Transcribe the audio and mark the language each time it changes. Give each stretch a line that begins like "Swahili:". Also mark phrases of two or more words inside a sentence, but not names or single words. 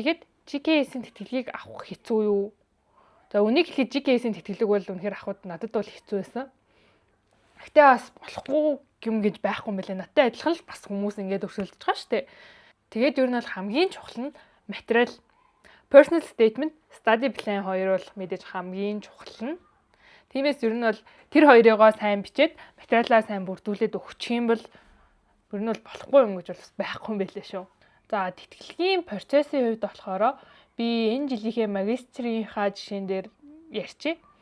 Mongolian: За тэгэхэд GKS-ийн тэтгэлгийг авах хэцүү юу? За үнийг хэлэхэд GKS-ийн тэтгэлэг бол үнэхээр ахуйд надад бол хэцүү байсан. Гэтэ бас болохгүй юм гэж байхгүй юм байлээ. Надтай адилхан л бас хүмүүс ингэж өрсөлдөж байгаа шүү дээ. Тэгээд ер нь бол хамгийн чухал нь материал.
English: Personal statement, study plan
Mongolian: хоёр бол мэдээж хамгийн чухал нь. Тиймээс ер нь бол тэр хоёрыгоо сайн бичээд материалаа сайн бүрдүүлээд өгчих юм бол ер нь бол болохгүй юм гэж бас байхгүй юм байлээ шүү. За тэтгэлгийн процессын хувьд болохоор би энэ жилийнхээ магистрийнхаа жишээн дээр ярьчих.